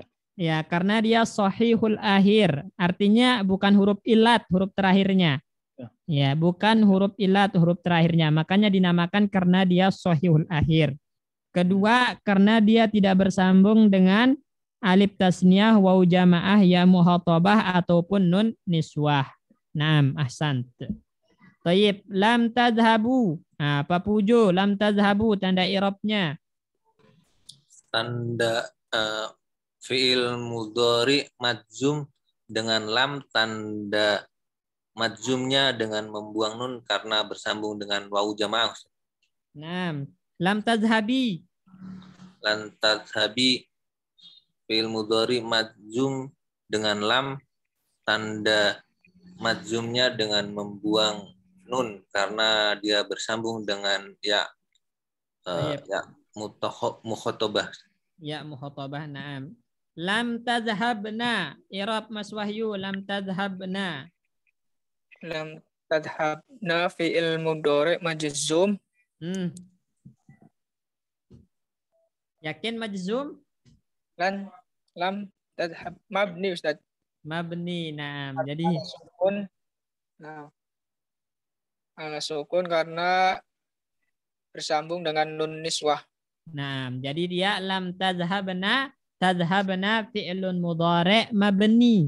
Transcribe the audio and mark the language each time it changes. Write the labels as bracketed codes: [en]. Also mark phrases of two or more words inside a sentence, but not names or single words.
[id] Ya, karena dia [ar] صحيح الآخر, [id] artinya bukan huruf illat, huruf terakhirnya. Ya, bukan huruf illat, huruf terakhirnya. Makanya dinamakan karena dia [ar] صحيح الآخر. [id] Kedua, karena dia tidak bersambung dengan alif tasniyah, wawu jamaah, ya mukhatabah ataupun nun niswah. [ar] نعم, أحسنت. طيب، لم تذهبوا. [id] Nah, Pak Pujo, [ar] لم تذهبوا [id] tanda i'rabnya. Tanda fi'il mudhari' majzum dengan lam, tanda majzumnya dengan membuang nun karena bersambung dengan wawu jamaah. [ar] نعم، لم تذهبي. لم تذهبي [id] fi'il mudhari' majzum dengan lam, tanda majzumnya dengan membuang nun karena dia bersambung dengan ya mukhatabah. [ar] ياء المخاطبة، نعم. لم تذهبن. [id] I'rab Mas Wahyu, [ar] لم تذهبن. لم تذهبن فعل مضارع مجزوم. [id] Yakin majzum? [ar] لم تذهب مبني أستاذ. مبني، نعم. Jadi sukun. [id] Nah, [ar] على سكون [id] karena bersambung dengan nun niswah. Nah, jadi dia [ar] لم تذهبن فعل مضارع مبني.